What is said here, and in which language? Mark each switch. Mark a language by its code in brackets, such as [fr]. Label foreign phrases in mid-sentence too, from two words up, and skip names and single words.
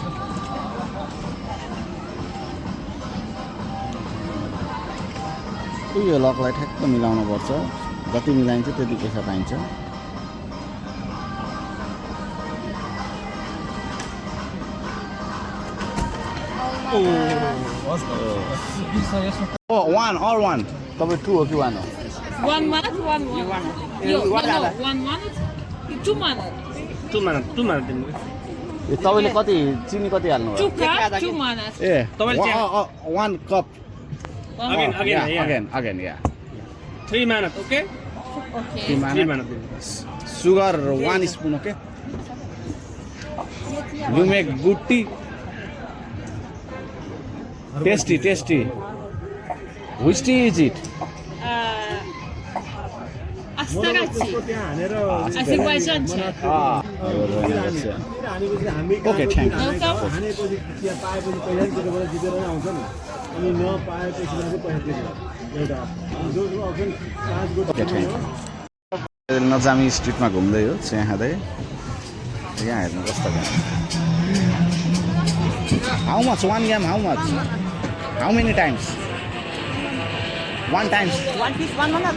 [ne] यो लकलाई ठ्याक्क मिलाउनु पर्छ, जति मिलाइन्छ त्यति पैसा पाइन्छ। [en] one all one [ne] तपाईँ 2 हो कि 1 हो? [en] 1 minute, 1 minute. No, 1 minute, 2 minutes. 2 minutes [ne] दिनु। ए तपाईले कति चिनी कति हाल्नु भयो? [en] 2 cups, 2 minutes. [ne] ए तपाईले [en] 1 cup. Again, yeah. 3 minutes, okay? Okay. 3 minutes [ne] दिनु। [en] Sugar 1 spoon, okay? You make good tea. Tasty. Which tea is it? Astarachi. Azerbaijan chai. Okay, thank you. [ne] नजामी स्ट्रिटमा घुम्दै हो, चिया खाँदै। यहाँ हेर्नु कस्तो क्या। [en] How much? 1 yam, how much? How many times? 1 times. 1 piece, 1 minute.